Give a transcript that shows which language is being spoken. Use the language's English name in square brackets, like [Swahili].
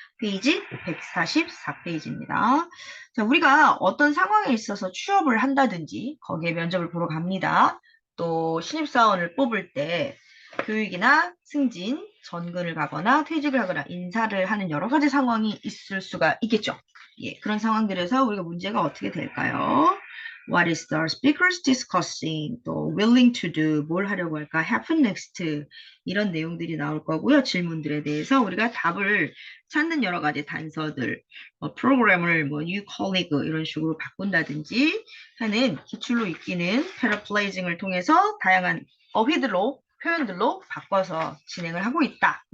[Korean] 페이지 144페이지입니다. 자, 우리가 어떤 상황에 있어서 취업을 한다든지 거기에 면접을 보러 갑니다. 또 신입사원을 뽑을 때 교육이나 승진, 전근을 가거나 퇴직을 하거나 인사를 하는 여러 가지 상황이 있을 수가 있겠죠. 예, 그런 상황들에서 우리가 문제가 어떻게 될까요? [English] What is the speakers discussing? [Korean] 또 [English] willing to do, [Korean] 뭘 하려고 할까? [English] happen next, [Korean] 이런 내용들이 나올 거고요. 질문들에 대해서 우리가 답을 찾는 여러 가지 단서들, 프로그램을 new colleague 이런 식으로 바꾼다든지 하는 기출로 익히는 paraphrasing을 통해서 다양한 어휘들로 표현들로 바꿔서 진행을 하고 있다.